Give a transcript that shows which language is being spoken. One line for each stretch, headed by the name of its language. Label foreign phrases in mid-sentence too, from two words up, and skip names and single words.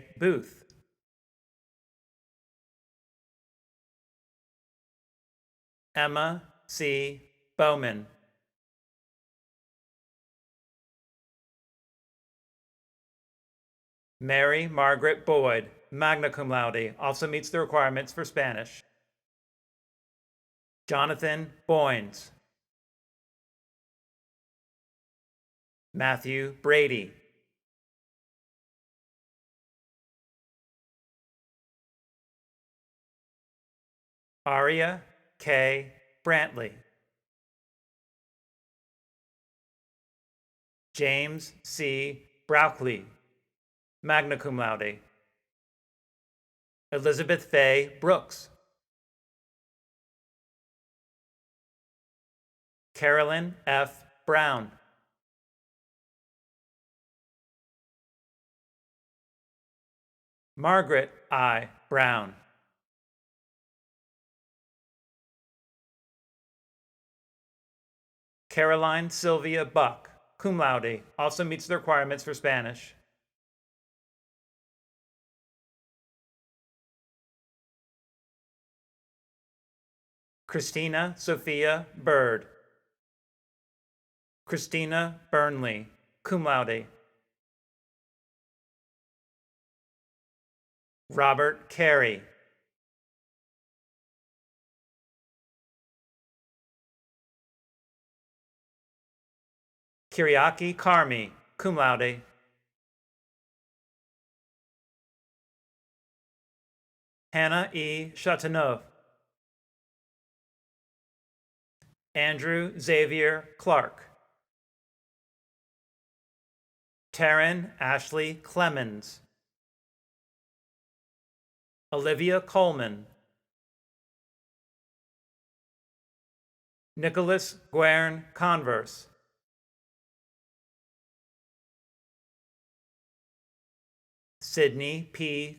English: Booth, Emma C. Bowman, Mary Margaret Boyd,
Latin: magna cum laude,
English: also meets the requirements for Spanish. Jonathan Boynes, Matthew Brady, Aria K. Brantley, James C.
Latin: Brauckley, magna cum laude,
English: Elizabeth Faye Brooks, Carolyn F. Brown, Margaret I. Brown, Caroline Sylvia Buck,
Latin: cum laude,
English: also meets the requirements for Spanish. Christina Sophia Bird, Christina Burnley,
Latin: cum laude,
English: Robert Carey, Kyriaki Karmi,
Latin: cum laude,
English: Hannah E. Chateauneuf, Andrew Xavier Clark, Taryn Ashley Clemens, Olivia Coleman, Nicholas Guern Converse, Sydney P.